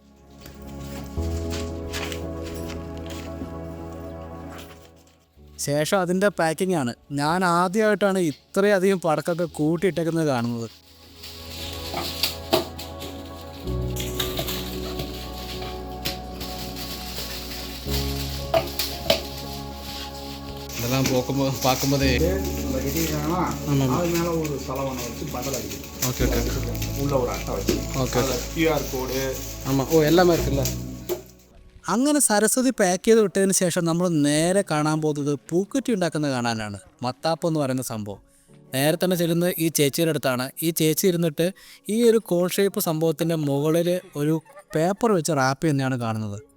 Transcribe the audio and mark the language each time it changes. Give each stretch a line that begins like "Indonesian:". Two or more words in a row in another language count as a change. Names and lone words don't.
Malayalam: ശേഷം അതിൻ്റെ പാക്കിംഗ് ആണ്. ഞാൻ ആദ്യമായിട്ടാണ് ഇത്രയധികം പടക്കമൊക്കെ കൂട്ടിയിട്ടേക്കുന്നത് കാണുന്നത്.
Tamil: இதெல்லாம் பார்க்கும்போதே அது மேலே ஒரு செலவனை வச்சு பண்டல் அடிக்குது.
English: okay okay
Tamil: உள்ள ஒரு அட்டை வச்சு ஓகே
English: QR code.
Tamil: ஆமாம். ஓ எல்லாமே இருக்குல்ல.
Malayalam: അങ്ങനെ സരസ്വതി പാക്ക് ചെയ്ത് വിട്ടതിന് ശേഷം നമ്മൾ നേരെ കാണാൻ പോകുന്നത് പൂക്കുറ്റി ഉണ്ടാക്കുന്നത് കാണാനാണ്. മത്താപ്പ് എന്ന് പറയുന്ന സംഭവം. നേരെ തന്നെ ചെല്ലുന്നത് ഈ ചേച്ചിയുടെ അടുത്താണ്. ഈ ചേച്ചി ഇരുന്നിട്ട് ഈ ഒരു
English: cone shape
Malayalam: സംഭവത്തിൻ്റെ മുകളിൽ ഒരു പേപ്പർ വെച്ച് റാപ്പ് തന്നെയാണ് കാണുന്നത്.